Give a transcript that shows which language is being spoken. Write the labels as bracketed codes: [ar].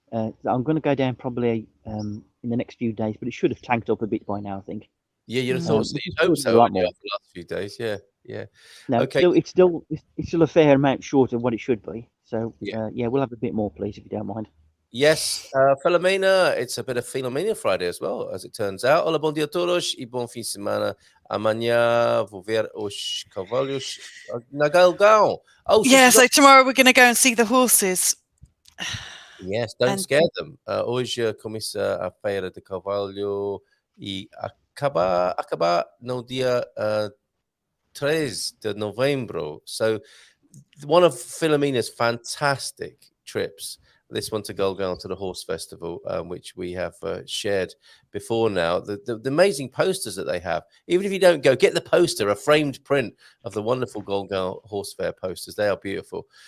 [en] I'm going to go down probably in the next few days, but it should have tanked up a bit by now, I think. Yeah, you'd have thought so. You'd hope so after the last few days. Yeah. No, okay. It's still a fair amount short of what it should be. So we'll have a bit more, please, if you don't mind. Yes, Filomena, it's a bit of Filomena Friday as well, as it turns out. [pt] Hola, bom dia a todos e bom fim de semana. Amanhã vou ver os cavalos na Galgão. [en] So tomorrow we're going to go and see the horses Yes, don't And scare them. [pt] Hoje começa a Feira de Carvalho e acaba no dia 3 de novembro. [en] So one of Philomena's fantastic trips, this one to Gulgong to the horse festival, which we have shared before now. The amazing posters that they have. Even if you don't go, get the poster, a framed print of the wonderful Gulgong horse fair posters. They are beautiful.